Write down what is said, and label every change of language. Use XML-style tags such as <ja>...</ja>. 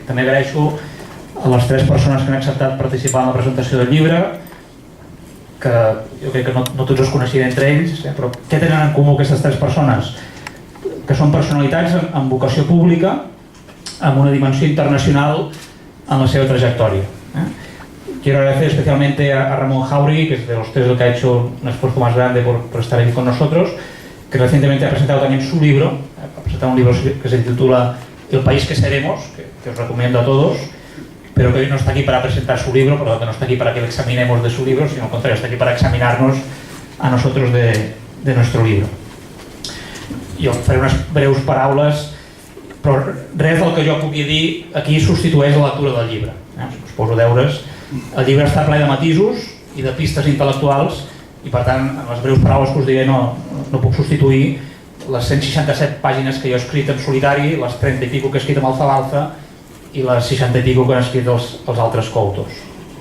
<ca>També agraeixo a les 3 persones que han acceptat participar en la presentació del llibre, que jo crec que no tots els coneixia entre ells, però què tenen en comú aquestes 3 persones? Que són personalitats amb vocació pública, amb una dimensió internacional en la seva trayectoria.</ca> <es>Quiero agradecer especialmente a Ramón Jáuregui, que es de los 3 el que ha hecho un esfuerzo más grande por estar aquí con nosotros, que recientemente ha presentado también su libro, ha presentado un libro que se titula El país que seremos, que os recomiendo a todos, pero que hoy no está aquí para presentar su libro, por lo tanto no está aquí para que le examinemos de su libro, sino al contrario, está aquí para examinarnos a nosotros de nuestro libro.</es> <ca>Jo faré unes breus paraules, però res del que jo pugui dir aquí substitueix la lectura del llibre. Us poso deures. El llibre està ple de matisos i de pistes intel·lectuals i per tant, en les breus paraules que us diré no puc substituir les 167 pàgines que jo he escrit en solitari, les 30 i pico que he escrit amb Alfa i les 60 i pico que han escrit els altres coautors.</ca>